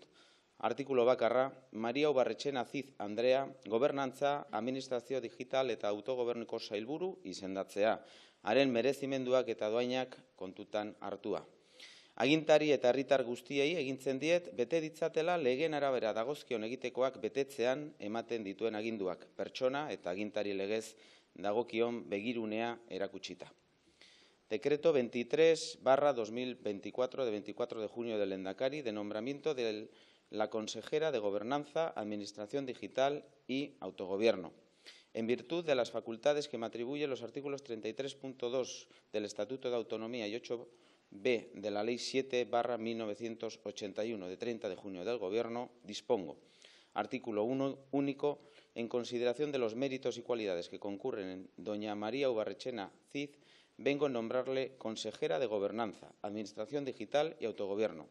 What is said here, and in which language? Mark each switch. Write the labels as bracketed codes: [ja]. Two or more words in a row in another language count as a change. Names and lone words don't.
[eu] Artikulu bakarra, Maria Ubarretxena Cid Andrea, gobernantza, administrazio digital eta autogobernuko sailburu izendatzea, haren merezimenduak eta doainak kontutan hartua. Agintari eta herritar guztiei egintzen diet bete ditzatela legeen arabera dagozkion egitekoak betetzean ematen dituen aginduak, pertsona eta agintari legez dagokion begirunea erakutsita. [es] Decreto 23/2024 de 24 de junio del Lehendakari de nombramiento de la consejera de Gobernanza, Administración Digital y Autogobierno. En virtud de las facultades que me atribuyen los artículos 33.2 del Estatuto de Autonomía y 8b de la Ley 7/1981 de 30 de junio del Gobierno, dispongo, artículo único, en consideración de los méritos y cualidades que concurren en doña María Ubarretxena Cid, vengo a nombrarle consejera de Gobernanza, Administración Digital y Autogobierno.